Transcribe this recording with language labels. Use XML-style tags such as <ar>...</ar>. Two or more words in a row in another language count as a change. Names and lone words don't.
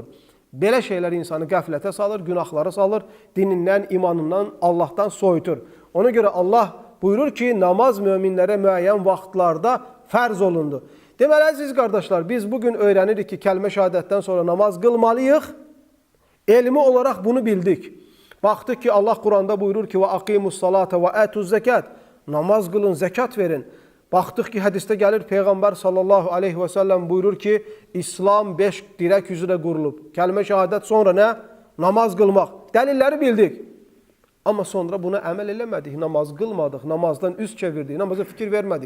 <az>Belə şeylər insanı qəflətə salır, günahlara salır, dinindən, imanından, Allahdan soyutur. Ona görə Allah buyurur ki, namaz möminlərə müəyyən vaxtlarda fərz olundu. Deməli, əziz qardaşlar, biz bugün öyrənirik ki, kəlmə şəhadətdən sonra namaz qılmalıyıq. Elmi olaraq bunu bildik. Baxdıq ki, Allah Quranda buyurur ki,</az> <ar>وَاَقِيمُ الصَّلَاةَ وَاَتُوا الزَّكَاتِ</ar> <az>Namaz qılın, zəkat verin. Baxdıq ki, hədisdə gəlir, Peyğəmbər</az> <ar>صلى الله عليه وسلم</ar> <az>buyurur ki, İslam 5 dirək üzrə qurulub. Kəlmə şəhadət sonra nə? Namaz qılmaq. Dəlilləri bildik. Amma sonra buna əməl eləmədik, namaz qılmadıq, namazdan üz çevirdik, namaza fikir vermədik.</az>